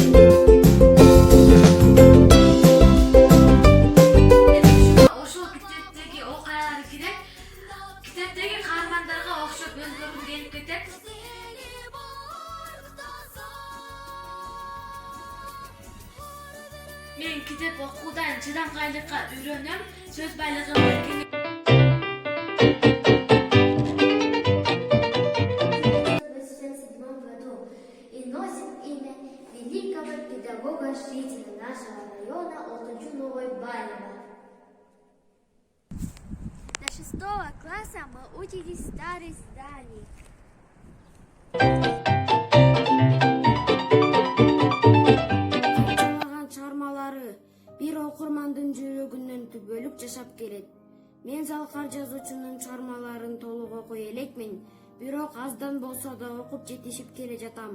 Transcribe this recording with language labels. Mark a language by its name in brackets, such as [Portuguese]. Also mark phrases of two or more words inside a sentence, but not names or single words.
[Kyrgyz] ошол китептеги окуялар кирет. Китептеги каармандарга окшоп өзгөргүм келип кетет. Мен китеп окуудан чыдамкайлыкка үйрөнөм, сөз байлыгым эркин. [Russian] и носит имя великого педагога-жителя нашего района Алтынчу-Новой Банева. До 6 класса мы учились в старых зданиях. [Kyrgyz] камчалаган чыгармалары бир окурмандын жүрөгүнөн түбөлүк жашап келет. Мен Залкар жазуучунун чыгармаларын толук окуй элекмин, бирок аздан болсо да окуп жетишип келе жатам.